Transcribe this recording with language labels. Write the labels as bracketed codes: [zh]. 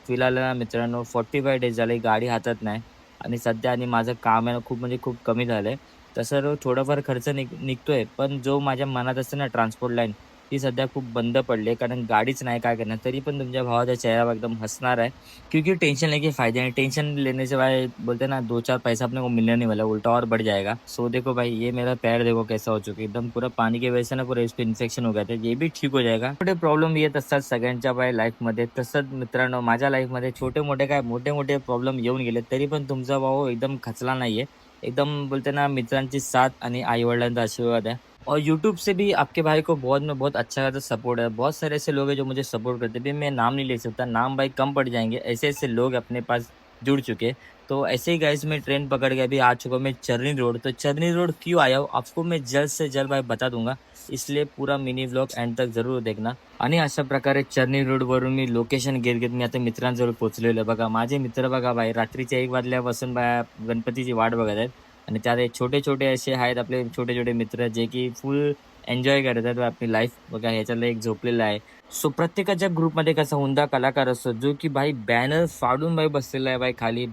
[mr] फिलहाल ना मित्रांनो 45 डेज झाले गाडी हातात नाही आणि सध्या आणि माझं काम आहे ना खूप म्हणजे खूप कमी झालंय. तसं थोडाफार खर्च निघतोय, पण जो माझ्या मनात असते ना ट्रान्सपोर्ट लाईन, ती सध्या खूप बंद पडली आहे. कारण गाडीच नाही, काय करणार? तरी पण तुमच्या भावाचा चेहरा एकदम हसणार आहे. [hi] क्योंकि टेंशन लेके फायदा नहीं, टेंशन लेने से भाई बोलते हैं ना 2-4 पैसा अपने को मिलने नहीं वाला, उल्टा और बढ़ जाएगा। सो देखो भाई, ये मेरा पैर देखो कैसा हो चुका है, एकदम पूरा पानी की वजह से ना पूरा इस पे इन्फेक्शन हो गया था, ये भी ठीक हो जाएगा। [mr] छोटे प्रॉब्लेम येत असतात सगळ्यांच्या भाई लाईफमध्ये. तसंच मित्रांनो माझ्या लाईफमध्ये छोटे-मोठे काय मोठे-मोठे प्रॉब्लेम येऊन गेले, तरी पण तुमचा भाऊ एकदम खचला नाहीये. एकदम बोलते ना मित्रांची साथ आणि आई-वडिलांचा आशीर्वाद आहे। [hi] और यूट्यूब से भी आपके भाई को बहुत अच्छा खासा सपोर्ट है। बहुत सारे ऐसे लोग हैं जो मुझे सपोर्ट करते हैं। अभी मैं नाम नहीं ले सकता, नाम भाई कम पड़ जाएँगे। ऐसे-ऐसे लोग अपने पास जुड़ चुके हैं। तो ऐसे ही गाइस मैं ट्रेन पकड़ के अभी आ चुका हूँ मैं चरनी रोड। तो चरनी रोड क्यों आया हूँ आपको मैं जल्द से जल्द भाई बता दूँगा। इसलिए पूरा मिनी व्लॉग एंड तक जरूर देखना। [mr] आणि अशा प्रकारे चरनी रोडवरून मी लोकेशन घेत-घेत मी आता मित्रांजवळ पोहोचलेलो आहे. बघा माझे मित्र बघा भाई रात्रीचे 1 वाजल्यापासून गणपतीची वाट बघत आहेत. आणि त्यात हे छोटे-छोटे असे आहेत आपले छोटे-छोटे मित्र जे की फुल एन्जॉय करतात आपली लाईफ. बघा ह्याच्यातला एक झोपलेला आहे. सो प्रत्येकाच्या ग्रुपमध्ये कसा हुंदा कलाकार असतो, जो की भाई बॅनर फाडून भाई बसलेला आहे भाई खाली.